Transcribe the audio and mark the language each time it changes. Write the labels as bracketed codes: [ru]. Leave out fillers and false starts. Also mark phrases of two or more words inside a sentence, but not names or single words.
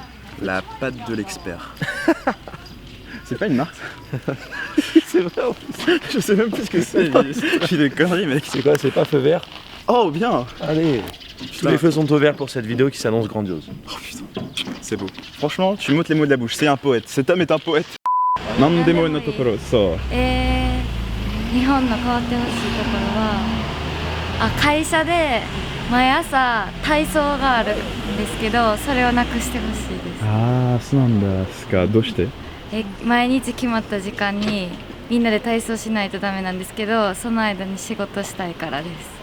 [fr] La patte de l'expert. C'est pas une marque? C'est vrai en plus. Je sais même plus ce que c'est. Je suis des conneries mec. C'est quoi? C'est pas feu vert? Oh bien. Allez. Tous les feux sont au vert pour cette vidéo qui s'annonce grandiose. Oh putain, c'est beau. Franchement, tu m'ôtes les mots de la bouche, c'est un poète. Cet homme est un poète. Nandemo no tokoro, so. [ja] 日本の変わってほしいところは、会社で毎朝体操があるんですけど、それをなくしてほしいです。ああ、そうなんですか。どうして？毎日決まった時間にみんなで体操しないとダメなんですけど、その間に仕事したいからです。